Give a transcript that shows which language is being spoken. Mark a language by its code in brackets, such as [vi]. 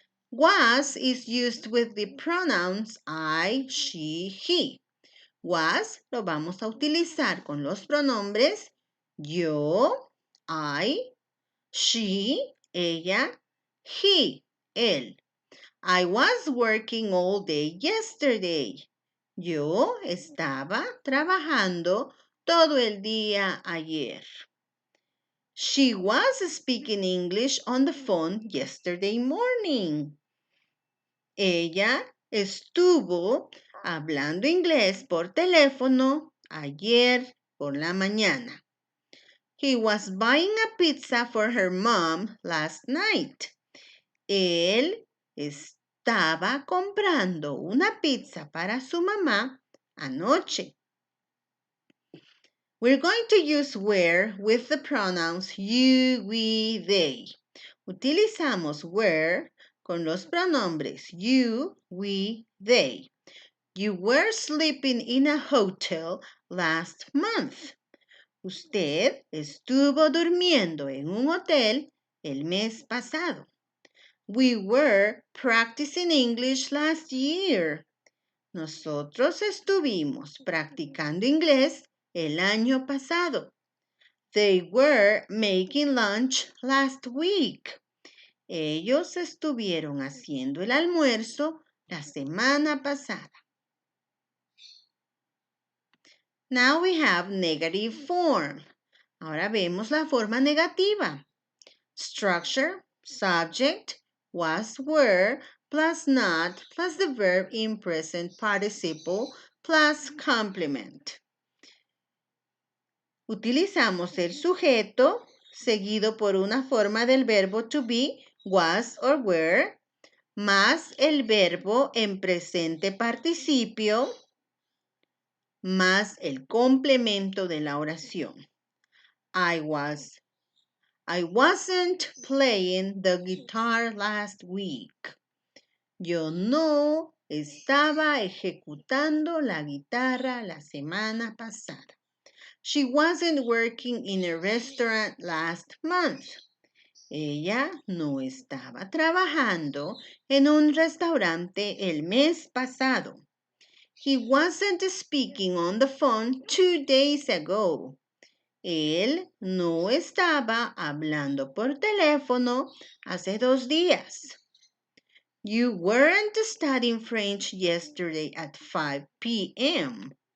[en] Was is used with the pronouns I, she, he. [es] Was lo vamos a utilizar con los pronombres yo, I, she, ella, he, él. [en] I was working all day yesterday. [es] Yo estaba trabajando todo el día ayer. [en] She was speaking English on the phone yesterday morning. [es] Ella estuvo hablando inglés por teléfono ayer por la mañana. [en] He was buying a pizza for her mom last night. [es] Él estaba comprando una pizza para su mamá anoche. [en] We're going to use were with the pronouns you, we, they. [es] Utilizamos were con los pronombres you, we, they. [en] You were sleeping in a hotel last month. [es] Usted estuvo durmiendo en un hotel el mes pasado. [en] We were practicing English last year. [es] Nosotros estuvimos practicando inglés el año pasado. [en] They were making lunch last week. [es] Ellos estuvieron haciendo el almuerzo la semana pasada. [en] Now we have negative form. [es] Ahora vemos la forma negativa. [en] Structure, subject, was, were, plus not, plus the verb in present participle, plus complement. [es] Utilizamos el sujeto seguido por una forma del verbo to be, was or were, más el verbo en presente participio, más el complemento de la oración. [en] I wasn't playing the guitar last week. [es] Yo no estaba ejecutando la guitarra la semana pasada. [en] She wasn't working in a restaurant last month. [es] Ella no estaba trabajando en un restaurante el mes pasado. [en] He wasn't speaking on the phone 2 days ago. [es] Él no estaba hablando por teléfono hace 2 días. [en] You weren't studying French yesterday at 5 p.m.